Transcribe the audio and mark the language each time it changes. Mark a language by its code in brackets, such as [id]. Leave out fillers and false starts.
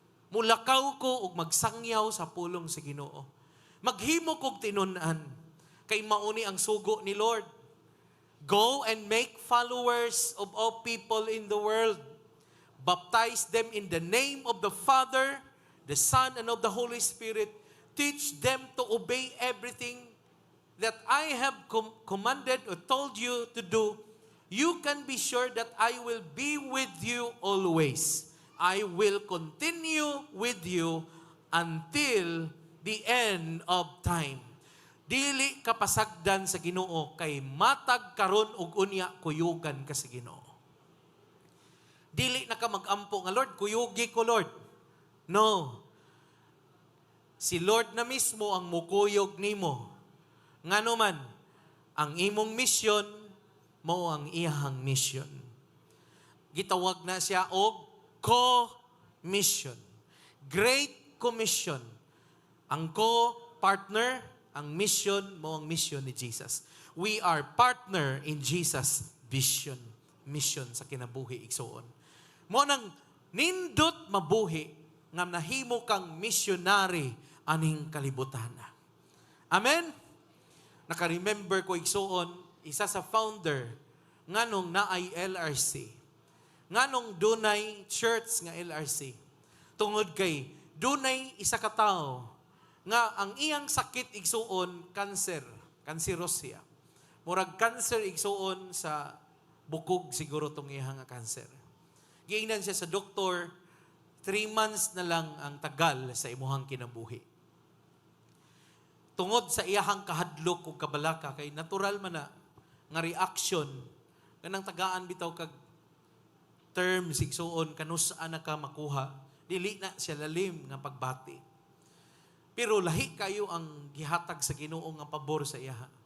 [ceb] mulakaw ko ug magsangyaw sa pulong sa Ginoo. Maghimo kog tinun-an kay mauni ang sugo ni Lord. [en] Go and make followers of all people in the world. Baptize them in the name of the Father, the Son, and of the Holy Spirit. Teach them to obey everything that I have commanded or told you to do. You can be sure that I will be with you always. I will continue with you until the end of time. [ceb] Dili ka pasagdan sa Ginoo kay matag karon ug unya kuyugan ka sa Ginoo. Dili na ka mag-ampo nga, Lord, kuyugi ko, Lord. No. Si Lord na mismo ang mukuyog nimo. Ngano man, ang imong mission mao ang iyahang mission. Gitawag na siya og co-mission. [en] Great Commission. [ceb] Ang co-partner, ang mission mo ang mission ni Jesus. [en] We are partner in Jesus' vision. [ceb] Mission sa kinabuhi igsoon. Mo nang nindot mabuhi nga nahimo kang missionary aning kalibutan. Amen? Naka-remember ko igsoon, isa sa founder nganong naay LRC. Nganong dunay church nga LRC. Tungod kay dunay isa ka tawo nga ang iyang sakit igsuon cancer, kanserosya. Murag cancer igsuon sa bukog siguro tong iyang cancer. Giingnan siya sa doktor, 3 months na lang ang tagal sa imuhang kinabuhi. Tungod sa iyahang kahadlok ug kabalaka kay natural man na nga reaction kanang tagaan bitaw kag term sigsuon kanus-an na ka makuha, dili na siya lalim nga pagbati. Pero lahi kayo ang gihatag sa Ginoo nga pabor sa iya.